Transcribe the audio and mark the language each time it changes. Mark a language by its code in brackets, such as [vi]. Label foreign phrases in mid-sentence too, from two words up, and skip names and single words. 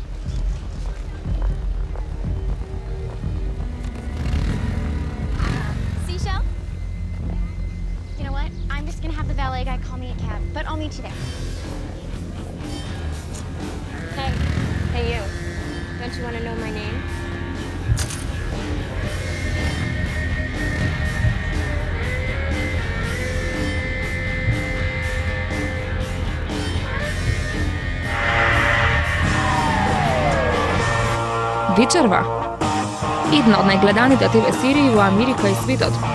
[en] Seashell? You know what? I'm just gonna have the valet guy call me a cab, but I'll meet you there. Hey you. Don't you want to know my name? [mk] Вечерва. Една од најгледаните ТВ серии во Америка и светот.